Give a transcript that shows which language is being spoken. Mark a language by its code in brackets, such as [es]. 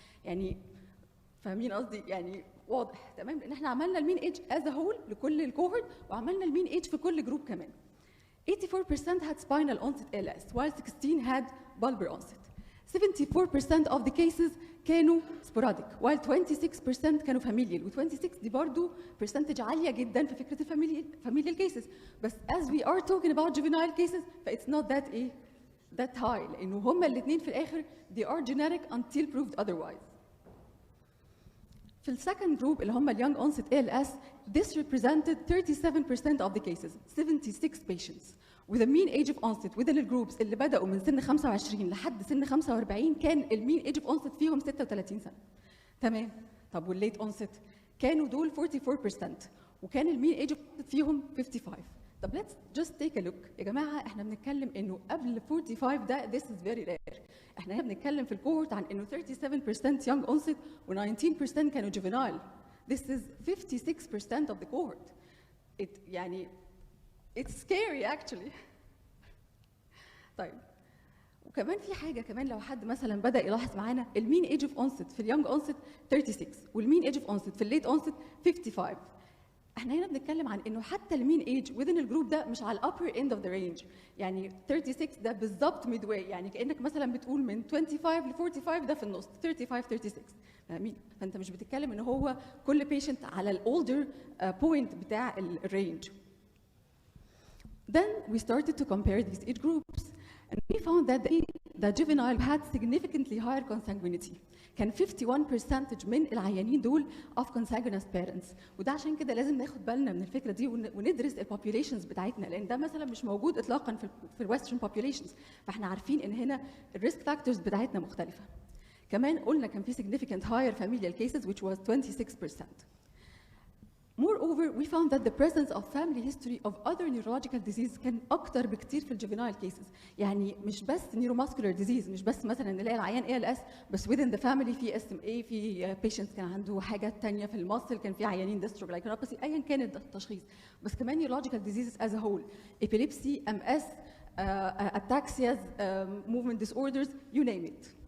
[ar] يعني فاهمين قصدي؟ يعني واضح تمام، لان احنا عملنا المين ايج از هول لكل الكوهورت وعملنا المين ايج في كل جروب كمان. [en] 84% had spinal onset ALS while 16 had bulbar onset. 74% of the cases كانوا sporadic while 26% كانوا familial، و 26 دي برضه percentage [ar] عالية جدا في فكرة [en] familial cases. بس as we are talking about juvenile cases ف it's not that high [ar] لأنه هما الاثنين في الآخر [en] they are generic until proved otherwise. [ar] في السكند جروب اللي هم [en] اليونج onset ALS, this represented 37% of the cases, 76 patients. with a mean age of onset within [ar] الجروبس اللي بدأوا من سن 25 لحد سن 45 كان المين age of onset فيهم 36 سنة. تمام؟ طب والليت onset كانوا دول 44% وكان المين age of onset فيهم 55. [en] طب let's just take a look. [ar] يا جماعة احنا بنتكلم انه قبل 45 ده [en] this is very rare. [ar] احنا هنا بنتكلم في الكوهورت عن انه 37% young onset و 19% كانوا juvenile. [en] This is 56% of the cohort. [ar] يعني [en] it's scary actually. [ar] طيب وكمان في حاجة كمان لو حد مثلا بدأ يلاحظ معانا المين age of onset في اليونج onset 36 والمين age of onset في الليت onset 55. احنا هنا بنتكلم عن انه حتى المين ايج within الجروب ده مش على الابر اند اوف ذا رينج، يعني 36 ده بالظبط ميد واي، يعني كانك مثلا بتقول من 25 ل 45 ده في النص 35 36 فاهمين؟ فانت مش بتتكلم ان هو كل بيشنت على الاولدر بوينت بتاع الرينج. [en] Then we started to compare these age groups and we found that the juvenile had significantly higher consanguinity. [ar] كان 51% من العيانين دول [en] of consanguineous parents، [ar] وده عشان كده لازم ناخد بالنا من الفكره دي وندرس البوبيوليشنز بتاعتنا، لان ده مثلا مش موجود اطلاقا في الويسترن populations، فاحنا عارفين ان هنا الريسك فاكتورز بتاعتنا مختلفه. كمان قلنا كان في [en] significant higher familial cases which was 26%. Moreover, we found that the presence of family history of other neurological disease [ar] كان أكتر بكتير في الجوفينايل [en] cases. [ar] يعني مش بس neuromuscular disease، مش بس مثلا نلاقي العيان ALS بس within the family في SMA، في patients كان عنده حاجات تانية في المصل، كان في عيانين dystrophy أيا كان التشخيص، بس كمان [en] neurological diseases as a whole، [ar] epilepsy، MS، ataxias، movement disorders، you name it.